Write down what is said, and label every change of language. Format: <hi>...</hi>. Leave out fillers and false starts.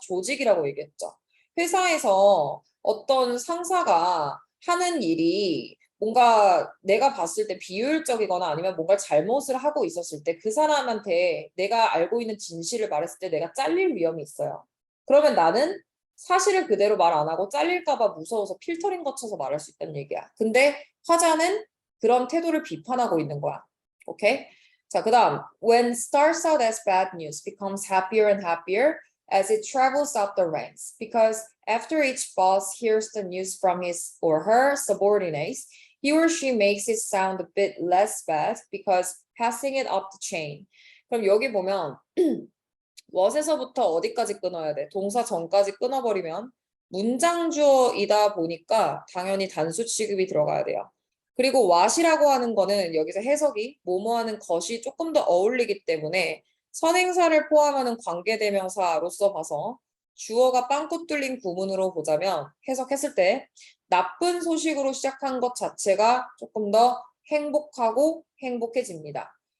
<ko>조직이라고 얘기했죠. 회사에서 어떤 상사가 하는 일이 뭔가 내가 봤을 때 비효율적이거나 아니면 뭔가 잘못을 하고 있었을 때 그 사람한테 내가 알고 있는 진실을 말했을 때 내가 잘릴 위험이 있어요. 그러면 나는 사실을 그대로 말 안 하고 잘릴까 봐 무서워서 필터링 거쳐서 말할 수 있다는 얘기야. 근데 화자는 그런 태도를 비판하고 있는 거야. 오케이?</ko> <en>자, 그다음 when starts out as bad news becomes happier and happier as it travels up the ranks because after each boss hears the news from his or her subordinates he or she makes it sound a bit less bad because passing it up the chain.</en> <ko>그럼 여기 보면 what에서부터 어디까지 끊어야 돼? 동사 전까지 끊어버리면 문장주어이다 보니까 당연히 단수 취급이 들어가야 돼요. 그리고 what이라고 하는 거는 여기서 해석이 뭐뭐하는 것이 조금 더 어울리기 때문에 선행사를 포함하는 관계대명사로서 봐서 주어가 빵꾸 뚫린 구문으로 보자면 해석했을 때 나쁜 소식으로 시작한 것 자체가 조금 더 행복하고 행복해집니다.</ko>